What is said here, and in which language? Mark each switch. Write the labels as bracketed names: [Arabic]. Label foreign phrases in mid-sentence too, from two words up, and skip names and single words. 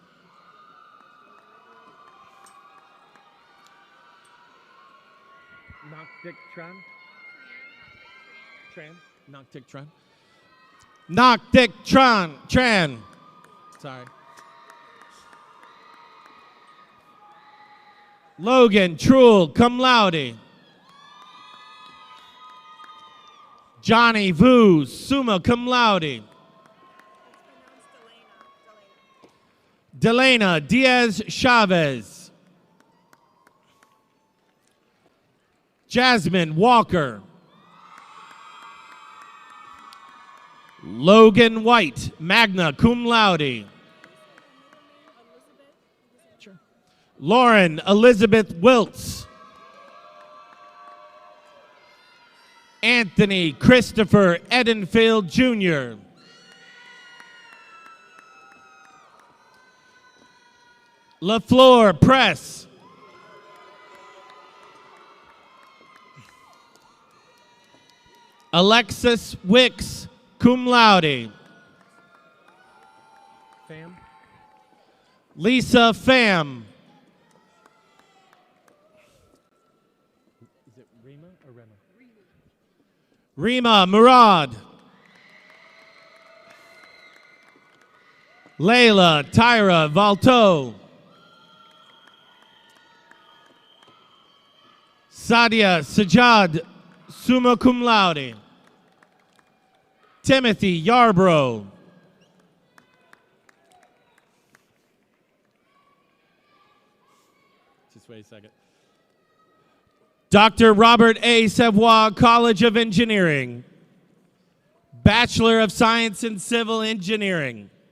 [English] Noctic Tran. Noctic Tran. Noctic Tran. Sorry. Logan Truel, [Latin] cum laude. [English] Johnny Vu, [Latin] summa cum laude. [English] Delana Diaz Chavez. Jasmine Walker. Logan White, [Latin] magna cum laude. [English] Lauren Elizabeth Wiltz. Anthony Christopher Edenfield Jr. LaFleur Press. Alexis Wicks, [Latin] cum laude. [English] Pham. Lisa Pham. Is it Rima or Rema? Rima Murad. Layla Tyra Valto. Sadia Sajad, [Latin] summa cum laude. [English] Timothy Yarbrough. Just wait a second. Dr. Robert A. Savoy, College of Engineering. Bachelor of Science in Civil Engineering.